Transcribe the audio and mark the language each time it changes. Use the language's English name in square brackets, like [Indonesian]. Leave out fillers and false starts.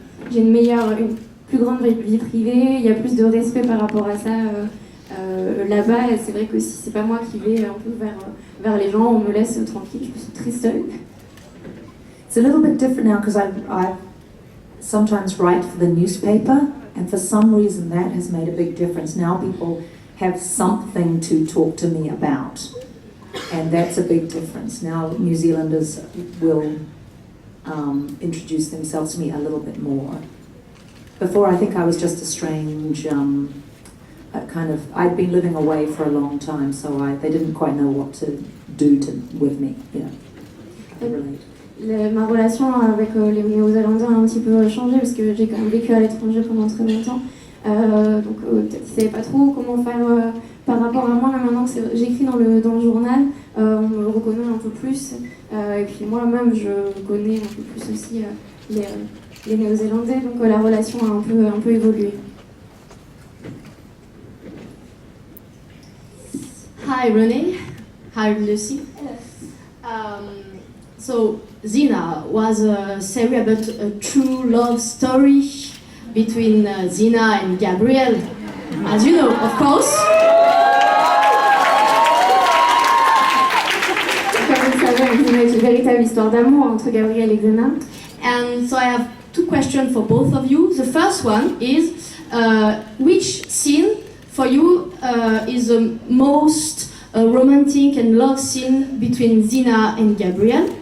[French] J'ai une plus grande vie privée, il y a plus de respect par rapport à ça là-bas. Et c'est vrai que si c'est pas moi qui vais un peu vers les gens, on me laisse tranquille, je suis très seule. [English] It's a little bit different now because I sometimes write for the newspaper, and for some reason that has made a big difference. Now people have something to talk to me about, and that's a big difference. Now New Zealanders will introduce themselves to me a little bit more. Before, I think I was just a strange I'd been living away for a long time, so they didn't quite know what to do with me, you know, to relate. [French] Ma relation avec les Néo-Zélandais a un petit peu changé parce que j'ai quand même vécu à l'étranger pendant très longtemps. Donc peut-être qu'ils ne savaient pas trop comment faire par rapport à moi. Mais maintenant que j'écris dans le journal, on me reconnaît un peu plus. Et puis moi-même, je connais un peu plus aussi les Néo-Zélandais. Donc la relation a un peu évolué. [English] Hi Renee. Hi Lucy. So Xena was a series about a true love story between Xena and Gabriel, as you know, of course. [French] Comme vous le savez, Xena est une véritable histoire d'amour entre Gabriel et Xena. [English] And so I have two questions for both of you. The first one is, which scene for you is the most romantic and love scene between Xena and Gabriel?